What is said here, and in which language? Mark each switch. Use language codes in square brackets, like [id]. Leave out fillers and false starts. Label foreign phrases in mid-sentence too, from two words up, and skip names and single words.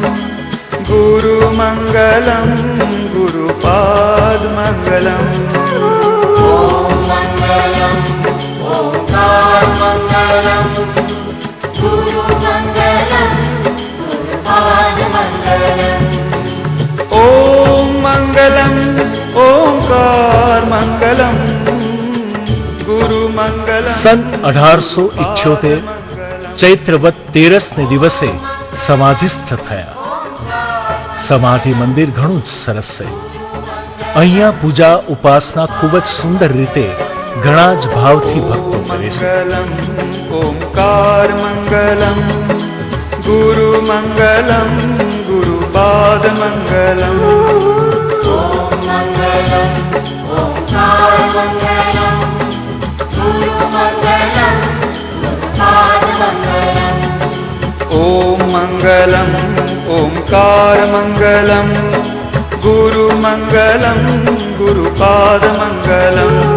[sa] गुरुमङ्गलं गुरुपाद मङ्गलम् ॐ मङ्गलम् ओङ्कार मङ्गलं गुरुमङ्गलं [gu] સન 1878 ચૈત્રવદ 13ને દિવસે સમાધિસ્થ થયા. સમાધિ મંદિર ઘણું જ સરસ છે. અહીંયા પૂજા ઉપાસના ખૂબ જ સુંદર રીતે ઘણા જ ભાવથી ભક્તો કરે છે. [sa] ओंकार मंगलम गुरु मंगलम गुरुपाद मंगलम ओम मंगलम ओंकार मंगलम गुरु मंगलम गुरुपाद मंगलम